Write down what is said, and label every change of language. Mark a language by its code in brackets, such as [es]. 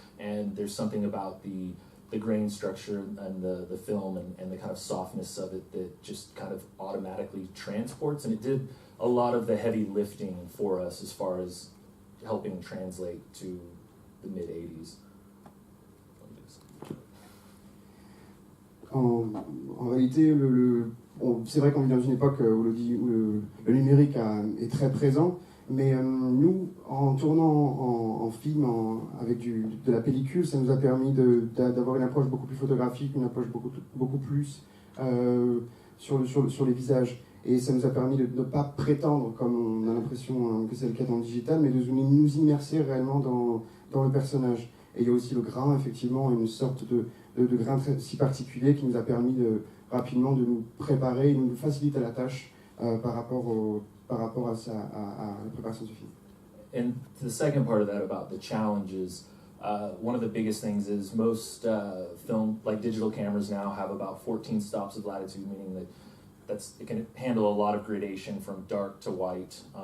[en] And there's something about the grain structure and the film and the kind of softness of it that just kind of automatically transports. And it did a lot of the heavy lifting for us as far as helping translate to the mid-80s. [fr] En réalité, c'est vrai qu'on vit dans une époque où le numérique est très présent, Mais nous, en tournant en film avec de la pellicule, ça nous a permis d'avoir une approche beaucoup plus photographique, une approche beaucoup plus sur les visages. Et ça nous a permis de ne pas prétendre, comme on a l'impression que c'est le cas dans le digital, mais de nous immerser réellement dans le personnage. Et il y a aussi le grain, effectivement, une sorte de grain si particulier qui nous a permis rapidement de nous préparer, de nous faciliter la tâche par rapport à la préparation du film. [en] And the second part of that about the challenges, one of the biggest things is most film, like digital cameras now, have about 14 stops of latitude, meaning that it can handle a lot of gradation from dark to white.